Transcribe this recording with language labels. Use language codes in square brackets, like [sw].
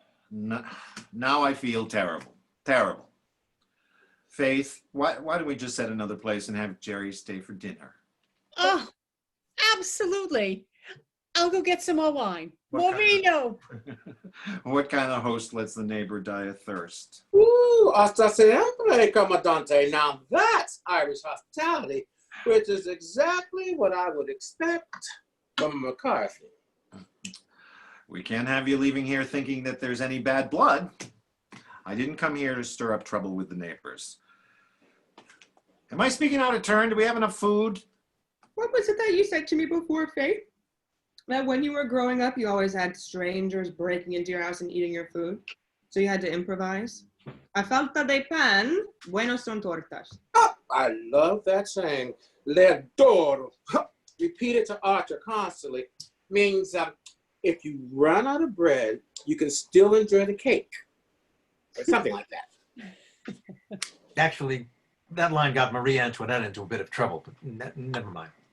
[en] Now I feel terrible. Terrible. Faith, why don't we just set another place and have Jerry stay for dinner? Oh, absolutely. I'll go get some more wine. What More kind [es] vino. [en] What kind of host lets the neighbor die of thirst? [es] Ooh, hasta siempre, comandante. [en] Now that's Irish hospitality, which is exactly what I would expect from McCarthy. We can't have you leaving here thinking that there's any bad blood. I didn't come here to stir up trouble with the neighbors. Am I speaking out of turn? Do we have enough food? What was it that you said to me before, Faith? That when you were growing up, you always had strangers breaking into your house and eating your food, so you had to improvise? [es] A falta de pan, buenos son tortas. Oh, I love that saying. Le adoro. [en] Repeat it to Archer constantly. Means if you run out of bread, you can still enjoy the cake. Or something like that. Actually, That line got Marie Antoinette into a bit of trouble, but never mind.